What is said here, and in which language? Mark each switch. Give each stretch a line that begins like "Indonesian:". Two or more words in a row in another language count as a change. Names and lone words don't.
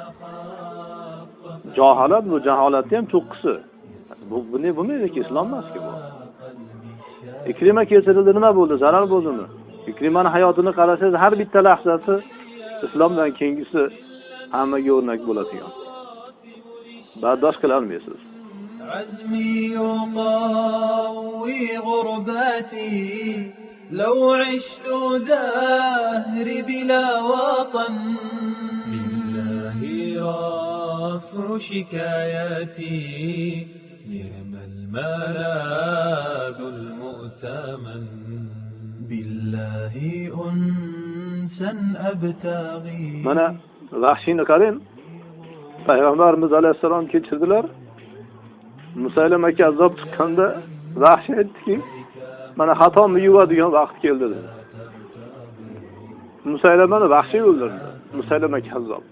Uzbek: Jaholat bu, jaholatning ham cho'qqisi. Bu bo'lmaydi-ki, islom emas-ki bu. Ikrima kechirildi, nima bo'ldi? Zarar bo'ldimi? Ikrimaning hayotini qarasangiz, har bitta lahzasi islomdan keyingisi hammaga o'rnak bo'ladigan. Bardosh qila olmaysiz.
Arabic: عزمي يقوي غرباتي لو عشت دهري بلا وطن لله رفع شكاياتي نعم الملاذ المؤتمن بالله أنسا أبتغي.
Uzbek: Mana Vahshiyni qarang. Payg'ambarimiz alayhisalom kechirdilar. Musaylama kazzob chiqqanda Vahshiy aytdiki, mana xatomni yuvadigan vaqt keldi dedi. Musaylamani Vahshiy o'ldirdi. Musaylama kazzobdi.